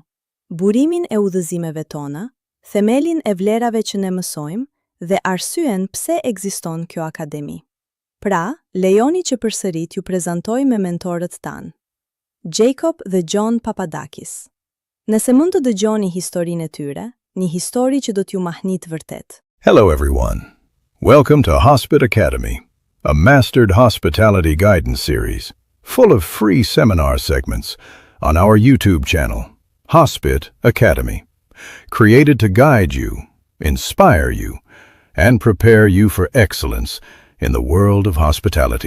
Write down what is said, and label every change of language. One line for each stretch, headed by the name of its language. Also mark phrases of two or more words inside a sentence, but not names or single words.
Albanian: Burimin e udhëzimeve tona, themelin e vlerave që ne mësojmë dhe arsyen pse ekziston kjo akademi. Pra, lejoni që përsëri t'ju prezantoj me mentorët tanë. Jacob dhe John Papadakis. Nëse mund të dëgjoni historinë e tyre, një histori që do t'ju mahnit vërtet.
English: Hello everyone. Welcome to Hospit Academy, a mastered hospitality guidance series full of free seminar segments on our YouTube channel, Hospit Academy, created to guide you, inspire you, and prepare you for excellence in the world of hospitality.